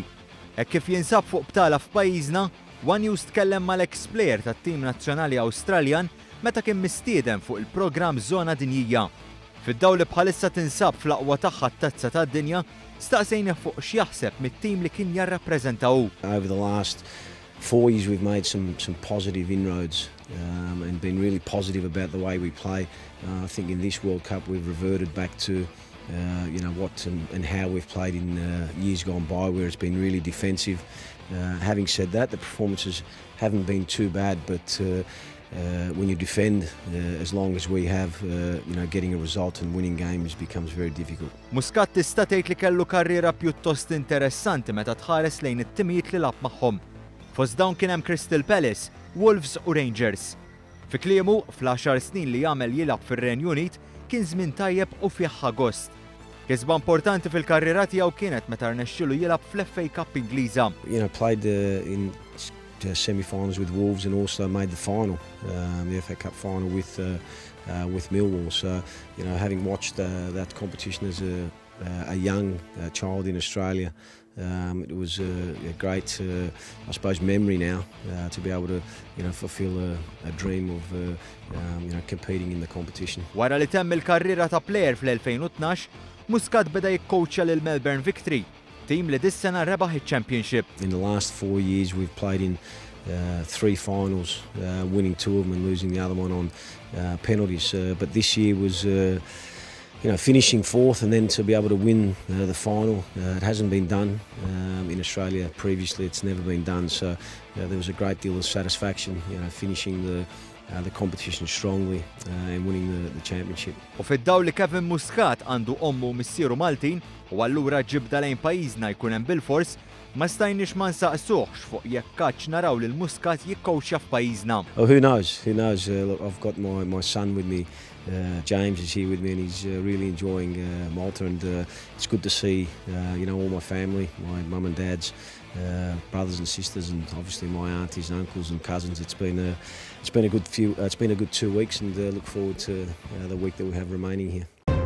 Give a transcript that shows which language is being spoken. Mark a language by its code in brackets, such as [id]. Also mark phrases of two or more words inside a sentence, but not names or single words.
[mt] Hekk kif jinsab fuq btala f'pajjiżna, One News tkellem mal-ex plejer tat-tim nazzjonali Awstraljan meta kien mistieden fuq il-programm Żona Dinjija. Fid-dawl li bħalissa tinsab fl-aqwa tagħha t-tazza tad-dinja, staqsejna fuq x'jaħseb mit-tim li kien jarrappreżentaw. [en] Over the last 4 years we've made some positive inroads and been really positive about the way we play. I think in this World Cup we've reverted back to what and how we've played in years gone by, where it's been really defensive. Having said that, the performances haven't been too bad, but when you defend as long as we have, getting a result and winning games becomes very difficult. [mt] Muscat tista' tgħid li kellu karriera pjuttost interessanti meta tħares lejn it-timijiet li lagħab magħhom. Fost dawn kien hemm Crystal Palace, Wolves u Rangers. Fi kliemu, fl-10 snin li jagħmel jilgħab fir-Renju Unit kien żmien tajjeb u fih agost. Kisba importanti fil-karriera tiegħu kienet meta rnexxielu jilgħab fl-FA Cup Ingliża. [en] Played in semi-finals with Wolves and also made the final, the FA Cup final with Millwall. So, having watched that competition as a young child in Australia, it was a great, I suppose, memory now to be able to, fulfill a dream of, competing in the competition. [mt] Wara li temm il-karriera ta' plejer fl-2012, Muscat beda jikkowċja lil Melbourne Victory, team li dis-sena rebaħ iċ-championship. [en] In the last 4 years we've played in 3 finals, winning 2 of them and losing the other one on penalties. But this year was, finishing 4th and then to be able to win the final. It hasn't been done in Australia previously. It's never been done. So there was a great deal of satisfaction, finishing the competition strongly and winning the championship. [mt] U fid-dawl li Kevin Muscat għandu ommu missieru Maltin u allura ġibda lejn pajjiżna jkun hemm bil-fors, ma stajniex ma nsaqsuhx fuq jekk kaċ naraw lil Muscat jikkowċja f'pajjiżna. [en] Oh, who knows? Who knows? Look, I've got my son with me. James is here with me and he's really enjoying Malta, and it's good to see all my family, my mum and dad's brothers and sisters, and obviously my aunties and uncles and cousins. It's been a good 2 weeks, and look forward to the week that we have remaining here.